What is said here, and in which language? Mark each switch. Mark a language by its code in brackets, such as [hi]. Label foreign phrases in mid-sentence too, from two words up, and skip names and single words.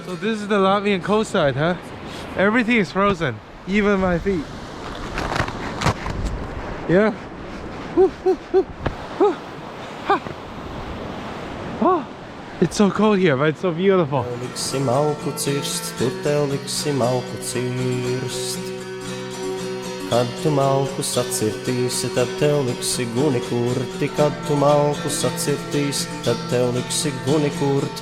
[en] So this is the Latvian coastline, huh? Everything is frozen, even my feet. Yeah. Oh, it's so cold here, but it's so beautiful. [lv] Tev liksi malku cirst, tur tev liksi malku cirst. Kad tu malku sacirtīsi, tad tev liksi guni kurti. Kad tu malku sacirtīsi, tad tev liksi guni kurt.